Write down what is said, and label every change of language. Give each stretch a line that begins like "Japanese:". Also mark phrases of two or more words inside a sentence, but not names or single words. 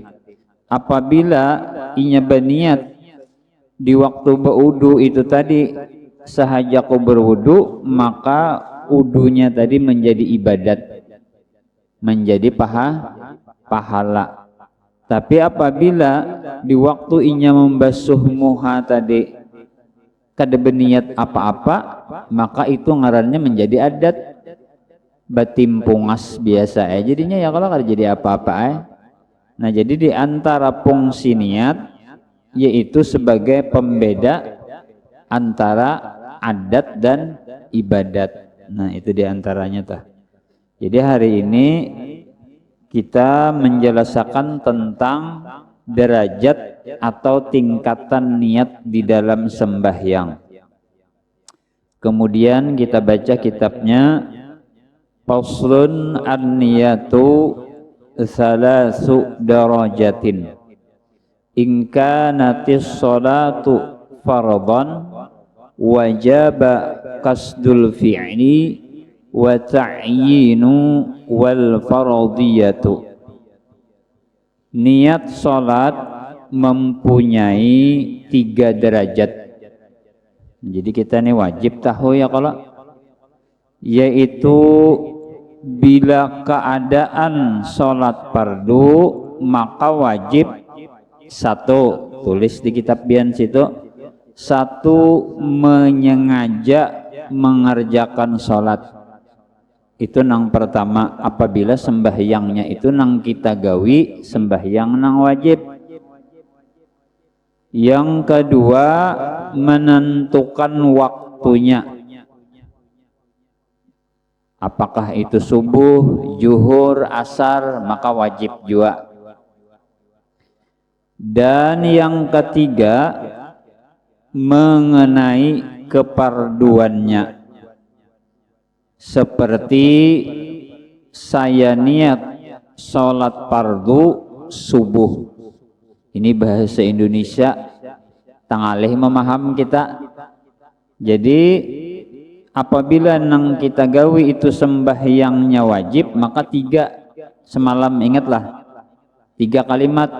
Banjar: Apabila inya berniat di waktu berwudu itu tadi, sahajaku berwudu, maka wudunya tadi menjadi ibadat, menjadi pahala. Tapi apabila di waktu inya membasuh muha tadi kada berniat apa-apa, maka itu ngarannya menjadi adat, batimpungas biasa jadinya, ya kalau kada jadi apa-apa.
Indonesian: Nah, jadi di antara fungsi niat yaitu sebagai pembeda antara adat dan ibadat. Nah, itu diantaranya tah. Jadi hari ini kita menjelaskan tentang derajat atau tingkatan niat di dalam sembahyang. Kemudian kita baca kitabnya
Arabic: فصل النية ثلاث درجات. إن كانت الصلاة فرضا وجب قصد الفعل والتعيين والفرضية.
Indonesian: Niat salat mempunyai 3 derajat. Jadi kita ini wajib tahu ya kalau, yaitu bila keadaan salat fardu maka wajib satu, tulis di kitab bian situ, satu menyengaja mengerjakan salat.
Banjar: Itu nang pertama, apabila sembahyangnya itu nang kita gawi sembahyang nang wajib.
Indonesian: Yang kedua, menentukan waktunya. Apakah itu subuh, zuhur, asar, maka wajib juga. Dan yang ketiga, mengenai keparduannya. Seperti saya niat sholat fardu subuh.
Banjar: Ini bahasa Indonesia tangalih memaham kita. Jadi apabila nang kita gawi itu sembahyangnya wajib, maka 3 semalam ingatlah 3 kalimat.